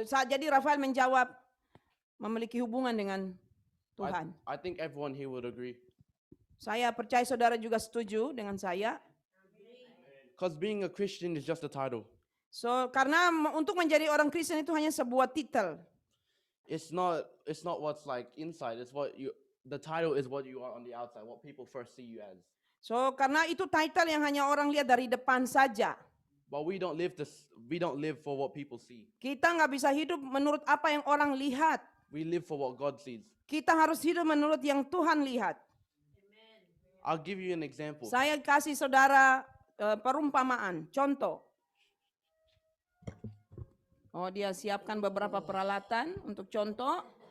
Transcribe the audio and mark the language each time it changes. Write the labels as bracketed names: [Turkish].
[Indonesian] Jadi Rafael menjawab memiliki hubungan dengan Tuhan. [English] I think everyone here would agree. [Indonesian] Saya percaya saudara juga setuju dengan saya. [English] Because being a Christian is just a title. [Indonesian] Karena untuk menjadi orang Kristen itu hanya sebuah titel. [English] It's not what's like inside. It's the title is what you are on the outside, what people first see you as. [Indonesian] Karena itu title yang hanya orang lihat dari depan saja. [English] But we don't live for what people see. [Indonesian] Kita nggak bisa hidup menurut apa yang orang lihat. [English] We live for what God sees. [Indonesian] Kita harus hidup menurut yang Tuhan lihat. [English] I'll give you an example. [Indonesian] Saya kasih saudara perumpamaan, contoh. Dia siapkan beberapa peralatan untuk contoh.